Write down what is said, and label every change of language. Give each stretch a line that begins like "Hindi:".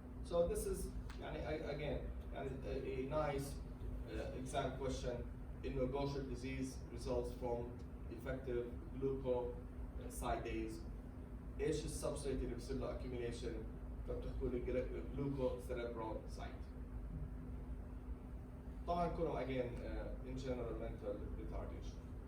English: So this is يعني again يعني a nice exam question. إنه Gaucher disease results from defective glucosidase.
Arabic: ايش السبستريت اللي بيصير له accumulation فبتحكوا لي glucocerebrocyte. طبعا كلهم
English: again in general mental retardation.